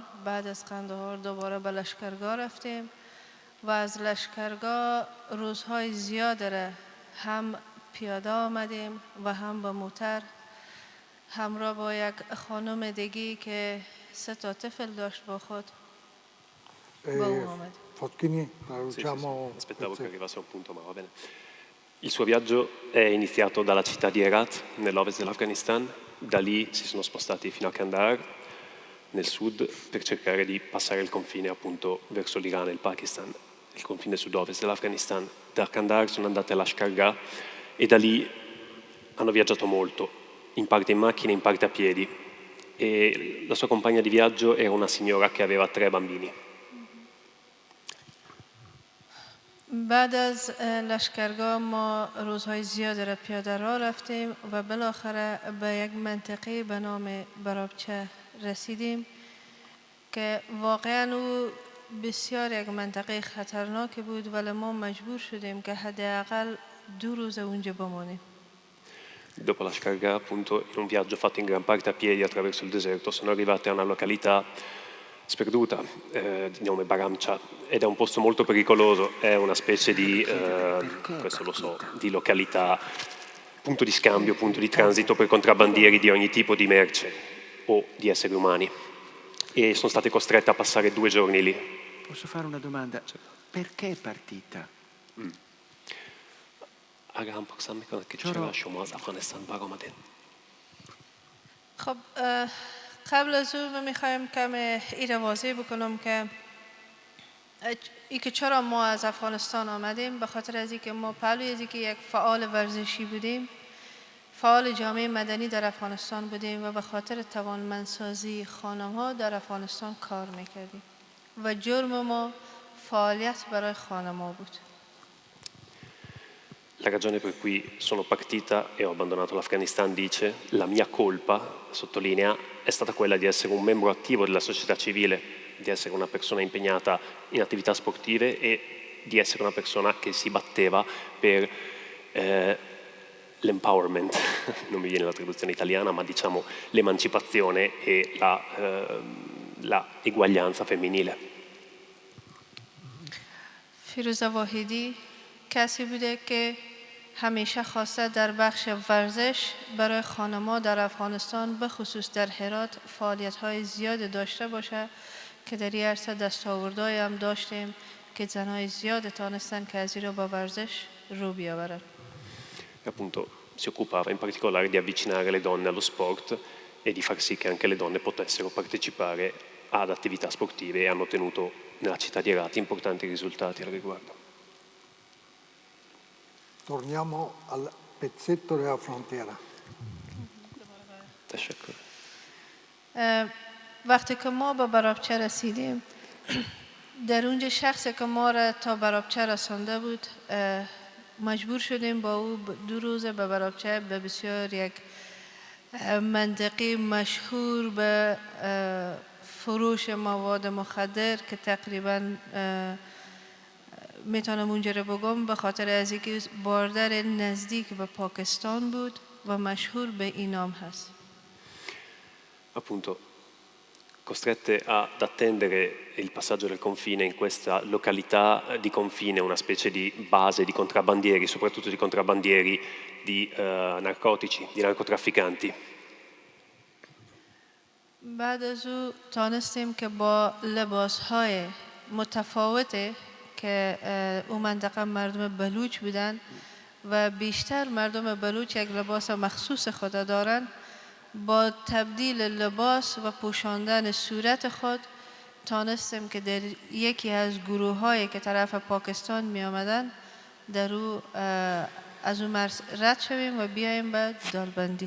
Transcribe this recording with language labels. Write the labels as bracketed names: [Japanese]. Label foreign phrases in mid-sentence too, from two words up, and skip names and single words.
[Persian] بعد از قندهار دوباره به لشکرگاه رفتیم و از لشکرگاه روزهای زیاد را هم پیاده آمدیم و هم به موتر همراه با یک خانم دیگی که 3 طفل داشت با خود با او آمدیم. [Italian] Foschini, traduciamo. Aspettavo che arrivasse a un punto, ma va bene. Il suo viaggio è iniziato dalla città di Herat, nell'ovest dell'Afghanistan. Da lì si sono spostati fino a Kandahar, nel sud, per cercare di passare il confine appunto verso l'Iran e il Pakistan, il confine sud-ovest dell'Afghanistan. Da Kandahar sono andate a Lashkargah e da lì hanno viaggiato molto, in parte in macchina, in parte a piedi. E la sua compagna di viaggio era una signora che aveva 3 bambini. [Persian] بعد از لشکرگاه ما روزهای زیاد را پیاده راه رفتیم و بالاخره به یک منطقه به نام برابچه رسیدیم که واقعا او بسیار یک منطقه خطرناکی بود ولی ما مجبور شدیم که حداقل 2 روز اونجا بمانیم. [Italian] Dopo la Lashkargah, appunto, in un viaggio fatto in gran parte a piedi attraverso il deserto, sono arrivati a una località sperduta di nome Baramcha ed è un posto molto pericoloso, è una specie di, questo lo so, di località, punto di scambio, punto di transito per contrabbandieri di ogni tipo di merce o di esseri umani e sono state costrette a passare 2 giorni lì. Posso fare una domanda? Perché è partita? [Persian] اگه هم پاکستان میکنه که چرا شما از افغانستان بر آمدین؟ خب قبل از او من میخوایم کم این را واضح بکنم که ای که چرا ما از افغانستان آمدیم به خاطر از اینکه ما پهلوی از اینکه یک فعال ورزشی بودیم فعال جامعه مدنی در افغانستان بودیم و به خاطر توانمندسازی خانم‌ها در افغانستان کار میکردیم و جرم ما فعالیت برای خانم‌ها بود. [Italian] La ragione per cui sono partita e ho abbandonato l'Afghanistan, dice, la mia colpa, sottolinea, è stata quella di essere un membro attivo della società civile, di essere una persona impegnata in attività sportive e di essere una persona che si batteva per l'empowerment, non mi viene la traduzione italiana, ma diciamo l'emancipazione e la eguaglianza femminile. [Persian] فیروزه واحدی کسی بوده که همیشه خواسته در بخش ورزش برای خانم‌ها در افغانستان به خصوص در هرات فعالیت‌های زیاد داشته باشه که در این عرصه دستاوردهایی هم داشتیم که زنای زیاد تانستن که از این رو با ورزش رو بیاورن. [Italian] Appunto si occupava in particolare di avvicinare le donne allo sport e di far sì che anche le donne potessero partecipare ad attività sportive e hanno ottenuto nella città di Herat importanti risultati al riguardo. Torniamo al pezzetto della frontiera. [Persian] تشکر. وقتی که ما به برابچه رسیدیم در اونجا شخصی که ما را تا برابچه رسانده بود مجبور شدیم با او 2 روز به برابچه به بسیار یک منطقه مشهور به فروش مواد مخدر که تقریبا میتونم اونجا رو بگم به خاطر از اینکه باردر نزدیک به پاکستان بود و مشهور به این نام هست. [Italian] Appunto, costrette ad attendere il passaggio del confine in questa località di confine, una specie di base di contrabbandieri, soprattutto di contrabbandieri di narcotici, di narcotrafficanti. [Persian] بعد از او تانستیم که با لباس‌های متفاوته که اون منطقه مردم بلوچ بودن و بیشتر مردم بلوچ یک لباس مخصوص خود دارند. با تبدیل لباس و پوشاندن صورت خود تانستیم که در یکی از گروه هایی که طرف پاکستان می آمدن در او از اون مرز رد شویم و بیایم به دالبندی.